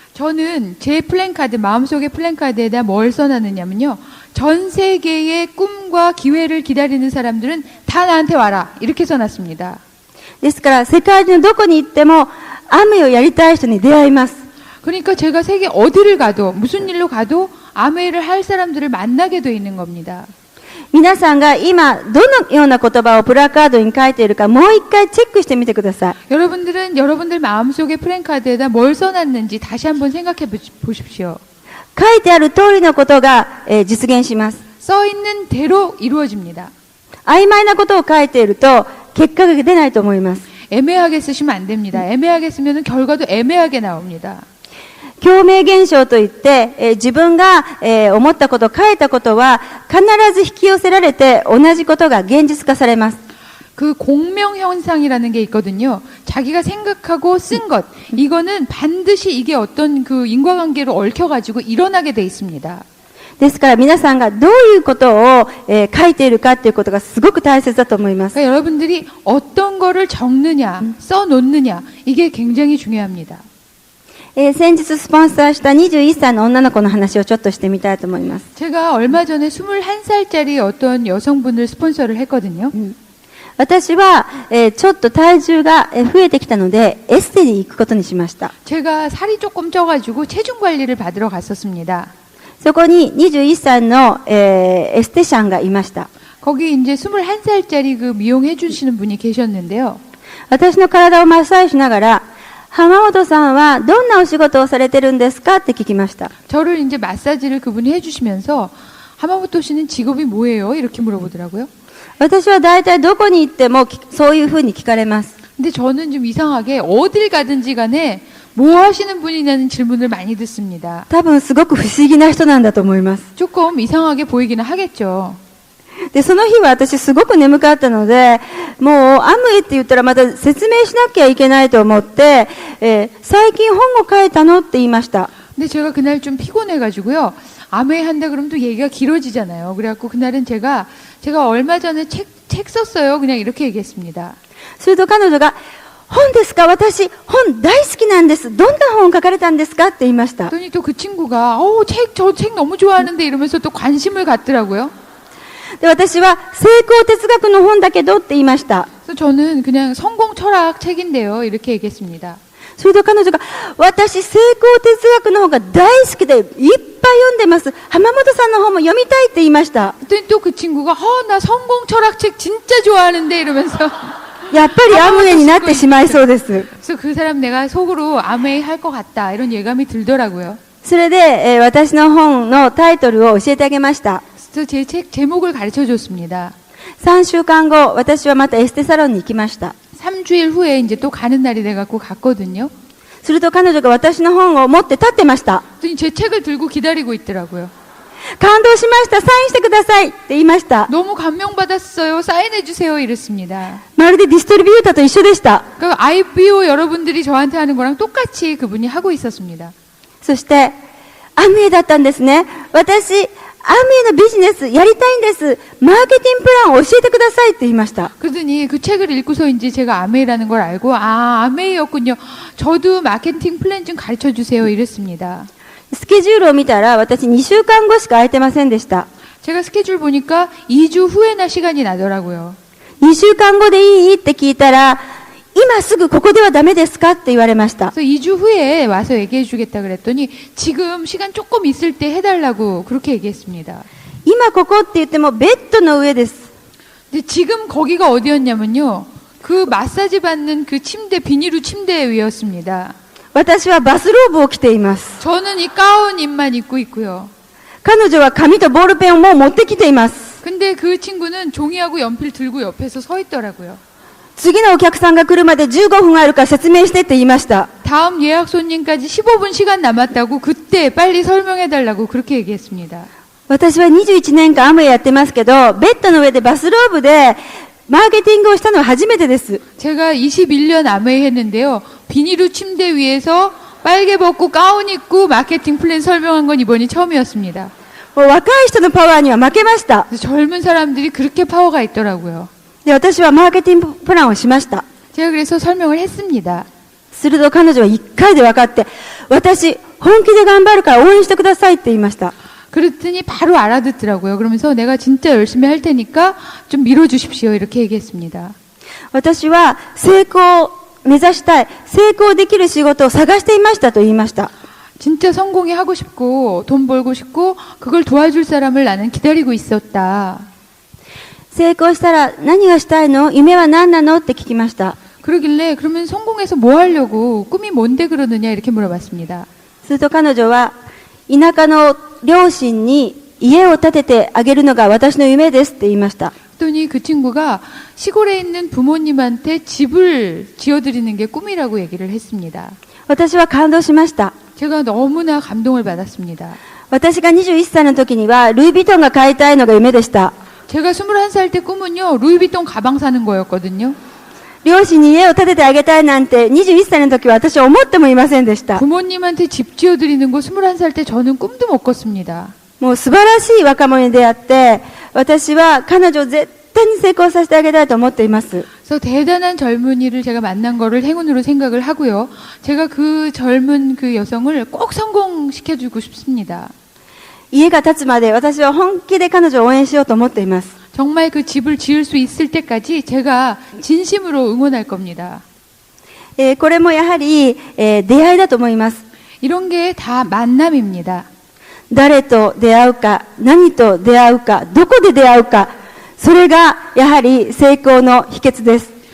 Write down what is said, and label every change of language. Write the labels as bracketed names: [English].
[Korean] 저는 제 플랜카드, 마음속의 플랜카드에다 뭘 써놨느냐면요. 전 세계의 꿈과 기회를 기다리는 사람들은 다 나한테 와라. 이렇게 써놨습니다. [Japanese] ですから、世界中のどこに行っても、アムウェイをやりたい人に出会います。 [Korean] 그러니까 제가 세계 어디를 가도 무슨 일로 가도 아메이를 할 사람들을 만나게 돼 있는 겁니다. [Japanese] 皆さんが今、どのような言葉をプラカードに書いているか、もう一回チェックしてみてください。 [Korean] 여러분들은 여러분들 마음속의 플랜카드에다 뭘 써놨는지 다시 한번 생각해 보십시오. [Japanese] 書いてある通りのことが、実現します。 [Korean] 써 있는 대로 이루어집니다. [Japanese] 曖昧なことを書いていると、結果が出ないと思います。 [Korean] 애매하게 쓰시면 안 됩니다. 애매하게 쓰면 결과도 애매하게 나옵니다. [Japanese] 共鳴現象といって、自分が、思ったこと、書いたことは必ず引き寄せられて同じことが現実化されます。 [Korean] 그 공명 현상이라는 게 있거든요. 자기가 생각하고 쓴 것, 이거는 반드시 이게 어떤 그 인과관계로 얽혀가지고 일어나게 돼 있습니다. [Japanese] ですから皆さんがどういうことを、書いているかということがすごく大切だと思います。 [Korean] 그러니까 여러분들이 어떤 거를 적느냐, 써놓느냐, 이게 굉장히 중요합니다. [Japanese] 先日スポンサーした21歳の女の子の話をちょっとしてみたいと思います。 [Korean] 제가 얼마 전에 21살짜리 어떤 여성분을 스폰서를 했거든요. [Japanese] 私は、ちょっと体重が増えてきたのでエステに行くことにしました。 [Korean] 제가 살이 조금 쪄가지고 체중 관리를 받으러 갔었습니다. [Japanese] そこに21歳の、エステシャンがいました。 [Korean] 거기 이제 21살짜리 그 미용해 주시는 분이 계셨는데요. [Japanese] 私の体をマッサージしながら、浜本さんはどんなお仕事をされてるんですかって聞きました。 [Korean] 저를 이제 마사지를 그분이 해주시면서 하마모토 씨는 직업이 뭐예요? 이렇게 물어보더라고요. [Japanese] 私は大体どこに行ってもそういうふうに聞かれます。 [Korean] 근데 저는 좀 이상하게 어딜 가든지 간에 뭐 하시는 분이냐는 질문을 많이 듣습니다. [Japanese] 多分すごく不思議な人なんだと思います。 [Korean] 조금 이상하게 보이기는 하겠죠. [Japanese] で、その日は私すごく眠かったので、もうアムウェイって言ったらまた説明しなきゃいけないと思って、最近本を書いたのって言いました。 [Korean] 근데 제가 그날 좀 피곤해가지고요. 아메이 한다 그러면 또 얘기가 길어지잖아요. 그래갖고 그날은 제가 얼마 전에 책 썼어요. 그냥 이렇게 얘기했습니다. [Japanese] すると彼女が、本ですか、私、本大好きなんです。どんな本を書かれたんですかって言いました。 [Korean] 그랬더니 또 그 친구가, 저 책 너무 좋아하는데 이러면서 또 관심을 갖더라고요. [Japanese] で、私は、成功哲学の本だけどって言いました。 [Korean] 그래서 저는 그냥 성공 철학 책인데요. 이렇게 얘기했습니다. [Japanese] それと彼女が、私、成功哲学の本が大好きで、いっぱい読んでます。浜本さんの本も読みたいって言いました。 [Korean] 그랬더니 또 그 친구가, 나 성공 철학 책 진짜 좋아하는데 이러면서. [Japanese] やっぱりアムウェイになってしまいそうです。 [Korean] 그래서 그 사람 내가 속으로 아메이 할 것 같다. 이런 예감이 들더라고요. [Japanese] それで、私の本のタイトルを教えてあげました。 [Korean] 그래서 제 책 제목을 가르쳐 줬습니다. [Japanese] 3週間後、私はまたエステサロンに行きました。 [Korean] 3주일 후에 이제 또 가는 날이 돼갖고 갔거든요. [Japanese] すると彼女が私の本を持って立ってました。 [Korean] 그랬더니 제 책을 들고 기다리고 있더라고요. [Japanese] 感動しました。サインしてくださいって言いました。 [Korean] 너무 감명받았어요. 사인해주세요. 이랬습니다. [Japanese] まるでディストリビューターと一緒でした。 [Korean] 그러니까 IPO 여러분들이 저한테 하는 거랑 똑같이 그분이 하고 있었습니다. [Japanese] そして、アムウェイだったんですね。私、アムウェイのビジネスやりたいんです。マーケティングプランを教えてくださいって言いました。 [Korean] 그러더니 그 책을 읽고서인지 제가 아메이라는 걸 알고, 아메이였군요. 저도 마케팅 플랜 좀 가르쳐 주세요. 이랬습니다. [Japanese] スケジュールを見たら、私2週間後しか空いてませんでした。 [Korean] 제가 스케줄 보니까 2주 후에나 시간이 나더라고요. [Japanese] 2週間後でいいって聞いたら、今すぐここではダメですかって言われました。 [Korean] 그래서 2주 후에 와서 얘기해 주겠다 그랬더니 지금 시간 조금 있을 때 해달라고 그렇게 얘기했습니다. [Japanese] 今ここって言ってもベッドの上です。 [Korean] 근데 지금 거기가 어디였냐면요. 그 마사지 받는 그 침대, 비닐우 침대 위였습니다. [Japanese] 私はバスローブを着ています。 [Korean] 저는 이 가운 입만 입고 있고요. [Japanese] 彼女は紙とボールペンをもう持ってきています。 [Korean] 근데 그 친구는 종이하고 연필 들고 옆에서 서 있더라고요. [Japanese] 次のお客さんが来るまで15分あるから説明してって言いました。 [Korean] 다음 예약 손님까지 15분 시간 남았다고 그때 빨리 설명해달라고 그렇게 얘기했습니다. [Japanese] 私は21年間アムウェイやってますけど、ベッドの上でバスローブでマーケティングをしたのは初めてです。 [Korean] 제가 21년 아메이 했는데요. 비닐우 침대 위에서 빨개 벗고 가운 입고 마케팅 플랜 설명한 건 이번이 처음이었습니다. [Japanese] もう若い人のパワーには負けました。 [Korean] 그래서 젊은 사람들이 그렇게 파워가 있더라고요. [Japanese] で、私はマーケティングプランをしました。 [Korean] 제가 그래서 설명을 했습니다. [Japanese] すると彼女は1回で分かって、私、本気で頑張るから応援してくださいって言いました。 [Korean] 그랬더니 바로 알아듣더라고요. 그러면서 내가 진짜 열심히 할 테니까 좀 밀어주십시오. 이렇게 얘기했습니다. [Japanese] 私は成功を目指したい、成功できる仕事を探していましたと言いました。 [Korean] 진짜 성공이 하고 싶고 돈 벌고 싶고 그걸 도와줄 사람을 나는 기다리고 있었다. [Japanese] 成功したら何がしたいの？夢は何なの？って聞きました。 [Korean] 그러길래 그러면 성공해서 뭐 하려고 꿈이 뭔데 그러느냐 이렇게 물어봤습니다. [Japanese] すると彼女は田舎の両親に家を建ててあげるのが私の夢ですって言いました。 [Korean] 그랬더니 그 친구가 시골에 있는 부모님한테 집을 지어드리는 게 꿈이라고 얘기를 했습니다. [Japanese] 私は感動しました。 [Korean] 제가 너무나 감동을 받았습니다. [Japanese] 私が21歳の時にはルイ・ヴィトンが買いたいのが夢でした。 [Korean] 제가 21살 때 꿈은요. 루이비통 가방 사는 거였거든요. [Japanese] 両親に家を建ててあげたいなんて21歳の時は私は思ってもいませんでした。 [Korean] 부모님한테 집 지어드리는 거 21살 때 저는 꿈도 못 꿨습니다. [Japanese] もう素晴らしい若者に出会って、私は彼女を絶対に成功させてあげたいと思っています。 [Korean] 그래서 대단한 젊은이를 제가 만난 거를 행운으로 생각을 하고요. 제가 그 젊은 그 여성을 꼭 성공시켜주고 싶습니다. [Japanese] 家が建つまで私は本気で彼女を応援しようと思っています。 [Korean] 정말 그 집을 지을 수 있을 때까지 제가 진심으로 응원할 겁니다. [Japanese] これもやはり、出会いだと思います。 [Korean] 이런 게 다 만남입니다. [Japanese] 誰と出会うか、何と出会うか、どこで出会うか、それがやはり成功の秘訣です。